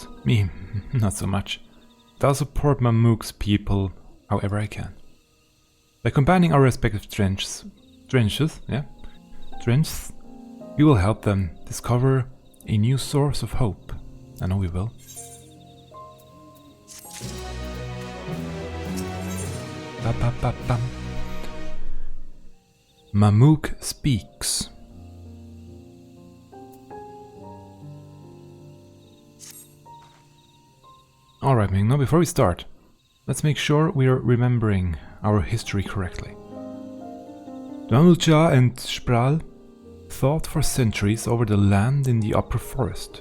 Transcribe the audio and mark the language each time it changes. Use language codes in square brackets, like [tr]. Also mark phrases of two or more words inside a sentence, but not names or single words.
[en] Me, not so much. But I'll support Mamook's people however I can. By combining our respective strengths, we will help them discover a new source of hope. I know we will. Ba-ba-ba-bam. Mamook speaks. Alright, Ming, now before we start, let's make sure we are remembering our history correctly. The Mamulja and Spral fought for centuries over the land in the upper forest.